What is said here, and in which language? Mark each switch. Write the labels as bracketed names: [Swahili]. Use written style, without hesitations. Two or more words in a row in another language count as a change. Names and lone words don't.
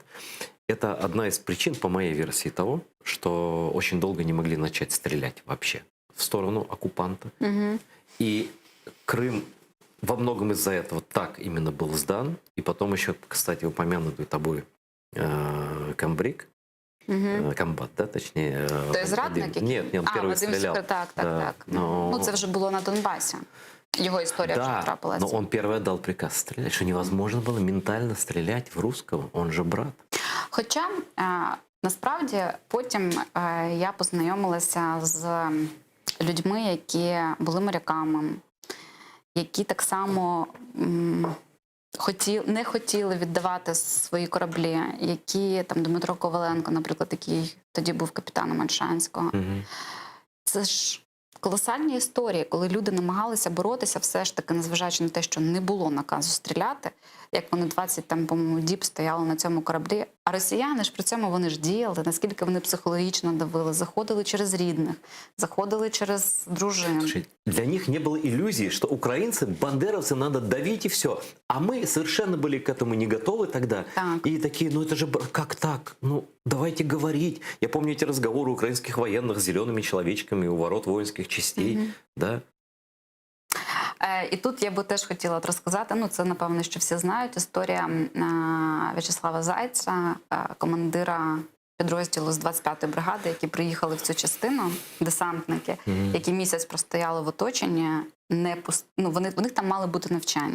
[Russian] Это одна из причин, по моей версии, того, что очень долго не могли начать стрелять вообще в сторону оккупанта. И Крым во многом из-за этого так именно был сдан. И потом еще, кстати, упомянутый тобой комбриг, комбат, да, точнее. То есть зрадник? Нет, он первый стрелял. Так. Но... [Ukrainian] Ну, це вже було на Донбасі. Його історія вже трапилася. [Russian] но он первый отдал приказ стрелять, что невозможно было ментально стрелять в русского, он же брат. [Ukrainian] Хоча, насправді, потім я познайомилася з людьми, які були моряками, які так само не хотіли віддавати свої кораблі, які, там, Дмитро Коваленко, наприклад, який тоді був капітаном Ольшанського. Це ж колосальні історії, коли люди намагалися боротися, все ж таки, незважаючи на те, що не було наказу стріляти, як вони 20, там, по-моєму, діб стояли на цьому кораблі. А росіяни ж при цьому вони ж діяли, наскільки вони психологічно давили, заходили через рідних, заходили через дружин. [Russian] Слушай, для них не было иллюзии, что украинцы, бандеровцы, надо давить и все. А мы совершенно были к этому не готовы тогда. Так. И такие, ну это же как так? Ну давайте говорить. Я помню эти разговоры украинских военных с зелеными человечками у ворот воинских частей. Да? [Ukrainian] І тут я би теж хотіла от розказати, ну це, напевно, що всі знають, історія В'ячеслава Зайця, командира підрозділу з 25-ї бригади, які приїхали в цю частину, десантники, які місяць простояли в оточенні, у них там мали бути навчання.